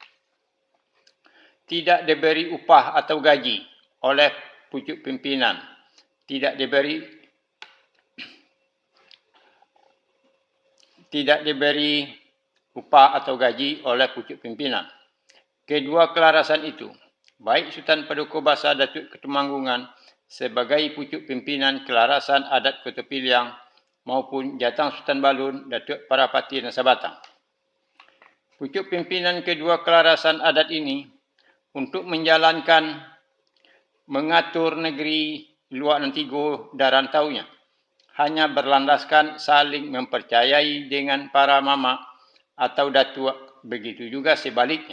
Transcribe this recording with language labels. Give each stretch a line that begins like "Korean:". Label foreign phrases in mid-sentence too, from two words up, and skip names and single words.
Indonesian: tidak diberi upah atau gaji oleh pucuk pimpinan, tidak diberi upah atau gaji oleh pucuk pimpinan. Kedua kelarasan itu, baik Sultan Paduka Bahasa Datuk Ketumanggungan sebagai pucuk pimpinan kelarasan adat Kota Piliang maupun Jatang Sultan Balun Datuk Parapati Nasa Batang. Pucuk pimpinan kedua kelarasan adat ini untuk mengatur negeri luar Nantigo dan rantaunya hanya berlandaskan saling mempercayai dengan para mama atau datuk, begitu juga sebaliknya.